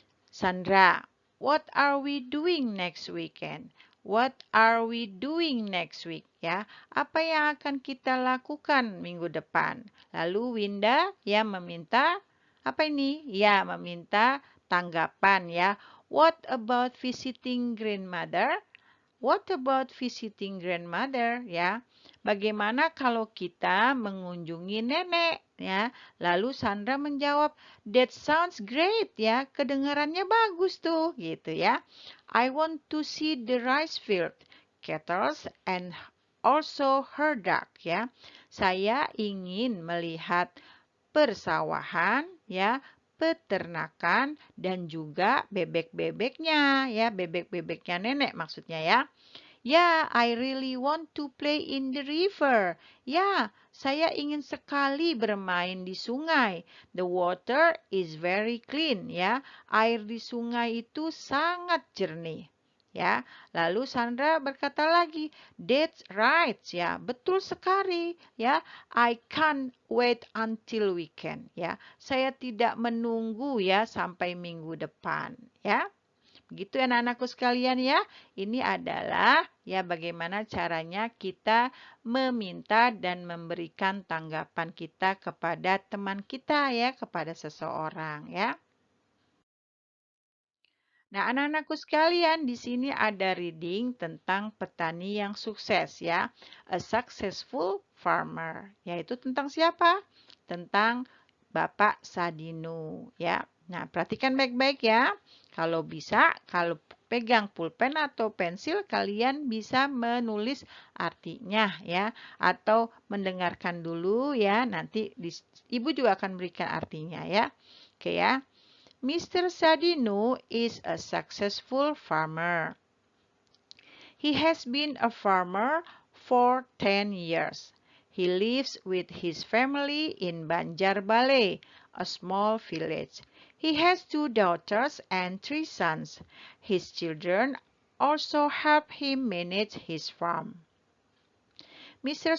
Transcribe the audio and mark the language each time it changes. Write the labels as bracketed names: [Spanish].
[English] Sandra, what are we doing next weekend? What are we doing next week? [Indonesian] Ya, apa yang akan kita lakukan minggu depan? Lalu Winda ya meminta apa ini? Ya, meminta tanggapan ya. [English] What about visiting grandmother? What about visiting grandmother? [Indonesian] Ya, bagaimana kalau kita mengunjungi nenek? Ya, lalu Sandra menjawab, [English] that sounds great [Indonesian] ya, kedengarannya bagus tuh, gitu ya. [English] I want to see the rice field, cattle, and also her duck ya. [Indonesian] Saya ingin melihat persawahan ya, peternakan dan juga bebek-bebeknya ya, bebek-bebeknya nenek maksudnya ya. [English] Ya, I really want to play in the river. [Indonesian] Ya, saya ingin sekali bermain di sungai. [English] The water is very clean [Indonesian] ya. Air di sungai itu sangat jernih. Ya, lalu Sandra berkata lagi, [English] "That's right." [Indonesian] Ya, betul sekali. [English] Ya, "I can't wait until weekend." [Indonesian] Ya, saya tidak menunggu ya sampai minggu depan. Ya, begitu ya anak-anakku sekalian ya. Ini adalah ya bagaimana caranya kita meminta dan memberikan tanggapan kita kepada teman kita ya, kepada seseorang ya. Nah, anak-anakku sekalian, di sini ada reading tentang petani yang sukses ya. [English] A successful farmer. [Indonesian] Yaitu tentang siapa? Tentang Bapak Sadinu ya. Nah, perhatikan baik-baik ya. Kalau bisa, kalau pegang pulpen atau pensil, kalian bisa menulis artinya ya. Atau mendengarkan dulu ya. Nanti Ibu juga akan berikan artinya ya. Oke ya. Mr. [English] Sadino is a successful farmer. He has been a farmer for 10 years. He lives with his family in Banjarbale, a small village. He has 2 daughters and 3 sons. His children also help him manage his farm. Mr.